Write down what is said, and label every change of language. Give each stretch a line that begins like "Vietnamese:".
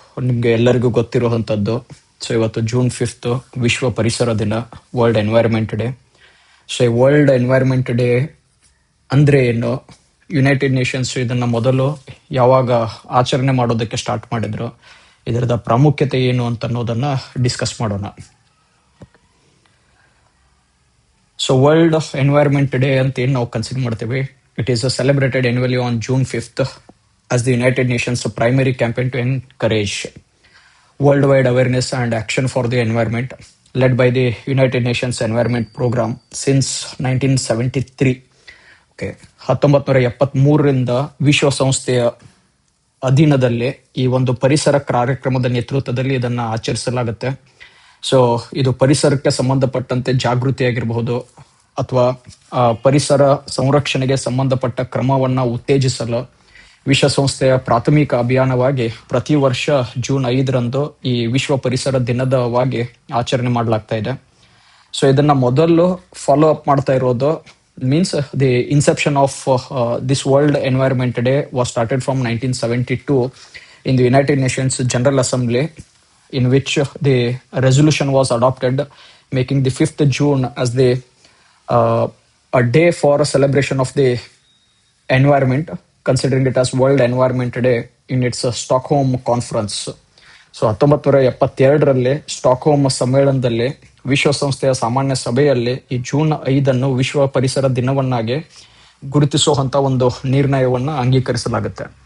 Kannada: ನಿಮಗೆ ಎಲ್ಲರಿಗೂ ಗೊತ್ತಿರುವಂಥದ್ದು. ಇವತ್ತು ಜೂನ್ 5 ವಿಶ್ವ ಪರಿಸರ ದಿನ, world environment day. World environment day ಅಂದರೆ ಏನು, ಯುನೈಟೆಡ್ ನೇಷನ್ಸ್ ಇದನ್ನ ಮೊದಲು ಯಾವಾಗ ಆಚರಣೆ ಮಾಡೋದಕ್ಕೆ ಸ್ಟಾರ್ಟ್ ಮಾಡಿದ್ರು, ಇದರದ ಪ್ರಾಮುಖ್ಯತೆ ಏನು ಅಂತ ಅನ್ನೋದನ್ನ ಡಿಸ್ಕಸ್ ಮಾಡೋಣ. ವರ್ಲ್ಡ್ ಎನ್ವೈರನ್ಮೆಂಟ್ ಡೇ ಅಂತ ಏನು ನಾವು ಕನ್ಸಿಡರ್ ಮಾಡ್ತೀವಿ,
English: It is celebrated annually on June 5th as the United Nations primary campaign to encourage worldwide awareness and action for the environment, led by the United Nations Environment Program since 1973.
Kannada: 1973ರಿಂದ ವಿಶ್ವಸಂಸ್ಥೆಯ ಅಧೀನದಲ್ಲಿ ಈ ಒಂದು ಪರಿಸರ ಕಾರ್ಯಕ್ರಮದ ನೇತೃತ್ವದಲ್ಲಿ ಇದನ್ನ ಆಚರಿಸಲಾಗುತ್ತೆ. ಇದು ಪರಿಸರಕ್ಕೆ ಸಂಬಂಧಪಟ್ಟಂತೆ ಜಾಗೃತಿಯಾಗಿರಬಹುದು ಅಥವಾ ಪರಿಸರ ಸಂರಕ್ಷಣೆಗೆ ಸಂಬಂಧಪಟ್ಟ ಕ್ರಮವನ್ನ ಉತ್ತೇಜಿಸಲು ವಿಶ್ವಸಂಸ್ಥೆಯ ಪ್ರಾಥಮಿಕ ಅಭಿಯಾನವಾಗಿ ಪ್ರತಿ ವರ್ಷ ಜೂನ್ 5ರಂದು ಈ ವಿಶ್ವ ಪರಿಸರ ದಿನದವಾಗಿ ಆಚರಣೆ ಮಾಡಲಾಗ್ತಾ ಇದೆ. ಇದನ್ನ ಮೊದಲು ಫಾಲೋ ಅಪ್ ಮಾಡ್ತಾ ಇರೋದು
English: means the inception of this World Environment Day was started from 1972 in the United Nations General Assembly, in which the resolution was adopted, making the 5th June as the a day for a celebration of the environment, considering it as World Environment Day in its Stockholm Conference.
Kannada: 1972ರಲ್ಲಿ Stockholm ಸಮ್ಮೇಳನದಲ್ಲಿ ವಿಶ್ವಸಂಸ್ಥೆಯ ಸಾಮಾನ್ಯ ಸಭೆಯಲ್ಲಿ ಈ June 5 ವಿಶ್ವ ಪರಿಸರ ದಿನವನ್ನಾಗಿ ಗುರುತಿಸುವಂತ ಒಂದು ನಿರ್ಣಯವನ್ನ ಅಂಗೀಕರಿಸಲಾಗುತ್ತೆ.